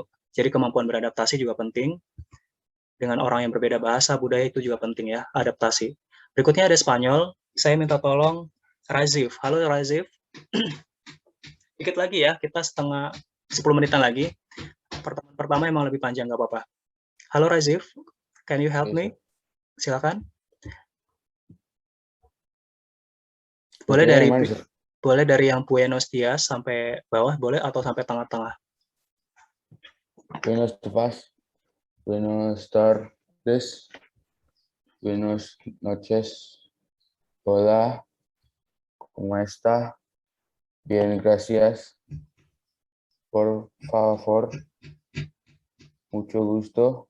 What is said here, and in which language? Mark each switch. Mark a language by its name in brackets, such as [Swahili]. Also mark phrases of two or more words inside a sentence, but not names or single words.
[Indonesian] Jadi kemampuan beradaptasi juga penting. Dengan orang yang berbeda bahasa, budaya itu juga penting ya, adaptasi. Berikutnya ada Spanyol. Saya minta tolong Razif. Halo Razif. Dikit lagi ya, kita 10 menitan lagi. Pertemuan pertama emang lebih panjang, nggak apa-apa. Halo Razif, [English] can you help me? [Indonesian] Silakan. Boleh dari yang [Spanish] Buenos Dias [Indonesian] sampai bawah, boleh, atau sampai tengah-tengah. [Spanish] Buenos días, buenos tardes, buenos noches, hola, ¿cómo está? Bien, gracias. Por favor, mucho gusto.